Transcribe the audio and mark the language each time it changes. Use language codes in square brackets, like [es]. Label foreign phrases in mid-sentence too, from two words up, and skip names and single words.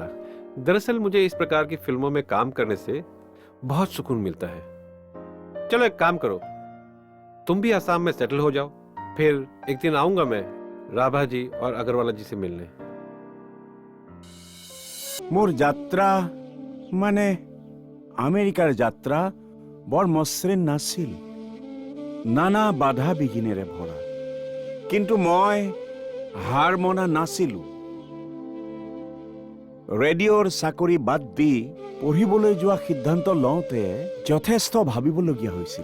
[hi] दरअसल मुझे इस प्रकार की फिल्मों में काम करने से बहुत सुकून मिलता है। चलो एक काम करो, तुम भी आसाम में सेटल हो जाओ, फिर एक दिन आऊंगा मैं राभा जी और अग्रवाला जी से मिलने। [as] মোৰ যাত্ৰা মানে আমেৰিকাৰ যাত্ৰা বৰ মসৃণ নাছিল, নানা বাধা বিঘিনেৰে ভৰা। কিন্তু মই হাৰ মনা নাছিলো। ৰেডিঅ'ৰ চাকৰি বাদ দি পঢ়িবলৈ যোৱা সিদ্ধান্ত লওঁতে যথেষ্ট ভাবিবলগীয়া হৈছিল।